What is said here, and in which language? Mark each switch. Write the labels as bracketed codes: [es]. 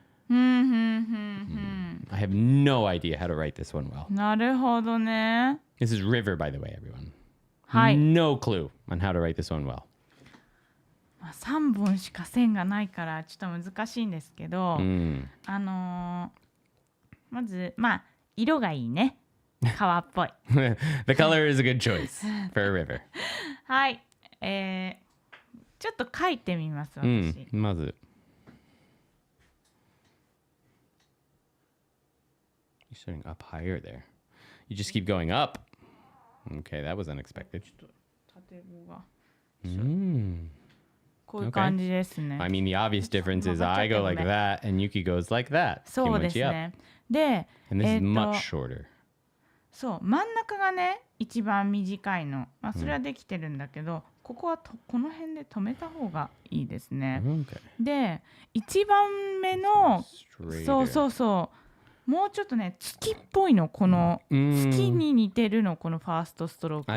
[en] I have no idea how to write this one well. [ja] なるほどね。 [en] This is river, by the way, everyone. [ja] はい。 [en] No clue on how to write this one well. [ja] まあ、3本しか線がないからちょっと難しいんですけど、まずまあ色がいいね。川っぽい。 [en] The color is a good choice for a river. [ja] はい。ちょっと書いてみます私。まず。 [en] You're starting up higher there. You just keep going up. Okay, that was unexpected. [ja] ちょっと縦棒が。こういう感じですね。 [en] I mean, the obvious difference is I go like that and Yuki goes like that. [ja] そうですね。で、 [en] And this is much shorter. [ja] そう真ん中がね一番短いの、まあ、それはできてるんだけど、ここはこの辺で止めた方がいいですね。で一番目のそうもうちょっとね月っぽいのこの月に似てるのこのファーストストロークは。